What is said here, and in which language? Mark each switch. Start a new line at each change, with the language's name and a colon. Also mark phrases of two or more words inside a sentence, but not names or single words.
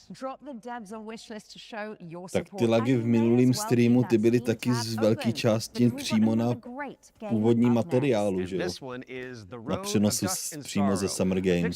English: Drop the devs on wishlist to show your
Czech: Tak
English: support.
Czech: ty lagy v minulým streamu, ty byly taky z velké části přímo na původní materiálu, že jo? Na přenosu přímo ze Summer Games.